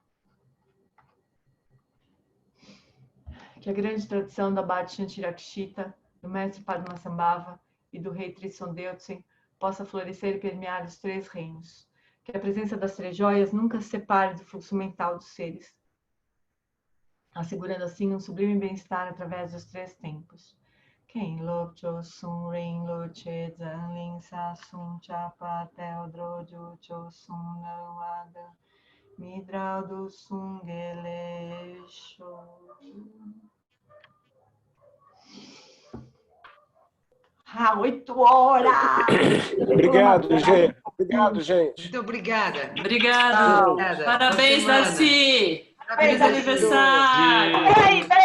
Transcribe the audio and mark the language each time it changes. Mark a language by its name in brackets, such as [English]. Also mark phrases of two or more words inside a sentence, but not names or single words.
[Portuguese] Que a grande tradição da Bhakti Shantirakshita, do mestre Padmasambhava e do rei Tristan Deutsen possa florescer e permear os três reinos. Que a presença das três joias nunca se separe do fluxo mental dos seres, assegurando assim um sublime bem-estar através dos três tempos. Quem Lopcho Sun Ren Loche Zanlin Sasum Chapa Teodrojo Chosun Nawada Midral do Sungelesho. Ah, 8 horas! Obrigado, gente. Obrigado, gente. Muito obrigada. Obrigado. Parabéns, Darcy. Feliz aniversário. Peraí, todo mundo.